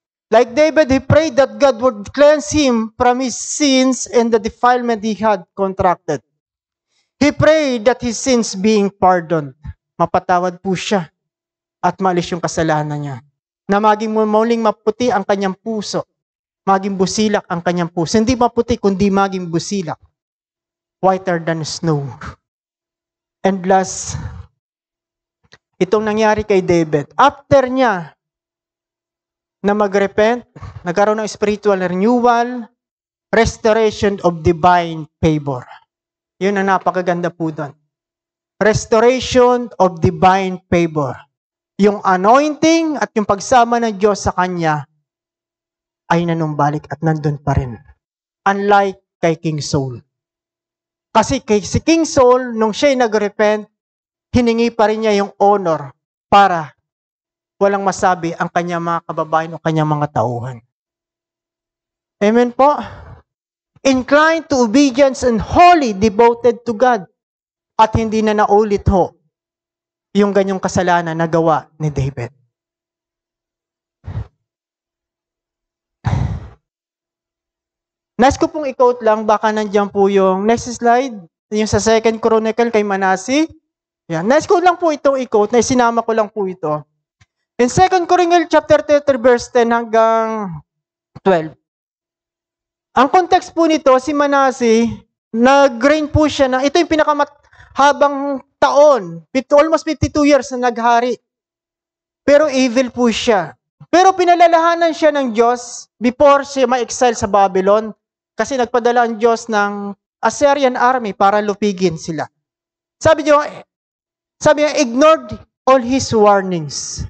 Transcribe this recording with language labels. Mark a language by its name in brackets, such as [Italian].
[English] Like David, he prayed that God would cleanse him from his sins and the defilement he had contracted. He prayed that his sins being pardoned. [Filipino] Mapatawad po siya at maalis yung kasalanan niya. Na maging muling maputi ang kanyang puso. Maging busilak ang kanyang puso. Hindi maputi, kundi maging busilak. [English] Whiter than snow. And last, [Filipino] itong nangyari kay David. [English] After [Filipino] niya na mag-repent, nagkaroon ng [English] spiritual renewal, restoration of divine favor. [Filipino] Yun ang napakaganda po doon. [English] Restoration of divine favor. [Filipino] Yung anointing at yung pagsama ng Diyos sa kanya ay nanumbalik at nandun pa rin. Unlike kay King Saul. Kasi si King Saul, nung siya'y nag-repent, hiningi pa rin niya yung honor para walang masabi ang kanyang mga kababayan o kanyang mga tauhan. [English] Amen po? Inclined to obedience and wholly devoted to God. [Filipino] at hindi na naulit ho yung ganyong kasalanan na gawa ni David. Nais ko pong i-quote lang, baka nandiyan po yung next slide, yung sa 2 Chronicle kay Manase. Yan. Nais ko lang po itong i-quote, na isinama ko lang po ito. In 2 Chronicle chapter 33 verse 10 hanggang 12. Ang context po nito, si Manase, nag-reign po siya na, ito yung pinakahabang taon, almost 52 years na naghari. Pero evil po siya. Pero pinalalahanan siya ng Diyos before siya ma-exile sa Babylon, kasi nagpadala ang Diyos ng Assyrian army para lupigin sila. Sabi niya, [English] ignored all his warnings.